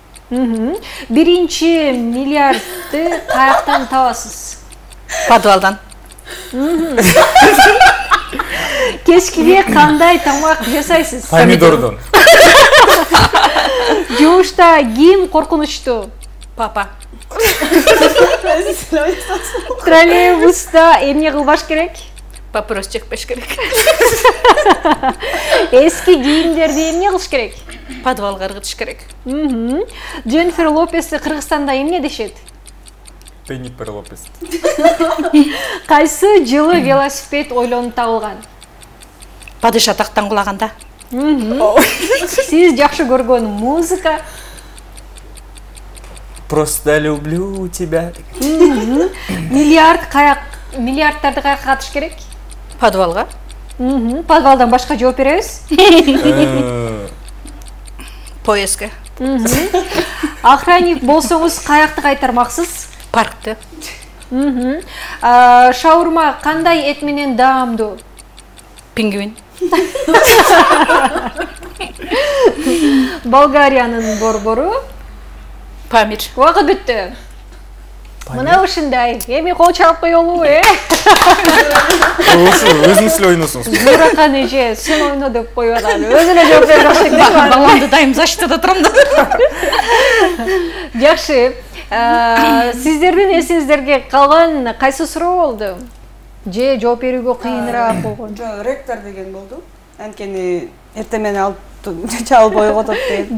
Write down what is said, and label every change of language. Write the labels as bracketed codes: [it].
[ky] Биринчи миллиардты каяктан табасыз? Подвалдан. Кечкиге кандай тамак жасайсыз? Помидордон. Жуушта ким коркунучтуу? Папа. Троллейбуста эмне кылбаш керек? Папирос чекпеш керек. Эски кийимдерди эмне кылыш керек? Подвалга ыргытыш керек. Дженнифер Лопести Кыргызстанда эмне дешет? Дженнифер Лопес. Кайсы жылы велосипед ойлонуп табылган? Падыша тактан кулаганда. Сиз жакшы көргөн музыка? [ru] Просто люблю тебя. [ky] Миллиардтарды каяка катыш керек? Подвалга. Подвалдан башка жооп беребиз. Поездке. Охранник болсоңуз каякты кайтармаксыз? Паркты. Шаурма кандай эт менен даамдуу? Пингвин. Болгариянын борбору? Памир. Убакыт бүттү. Мына ушундай. Эми кол чалып коелу, Өзүңүз эле ойносуңуз. Зуракан эже, сен ойно деп коюп атам. Өзүнө жооп берип баштайм. Баламды дайым защитада турам да. Жакшы. Сиздердин эсиңиздерге калган кайсы суроо болду? Же жооп берүүгө кыйыныраак болгон? Жок, ректор деген болду. Анткени эртең алып чалып ойготот деген.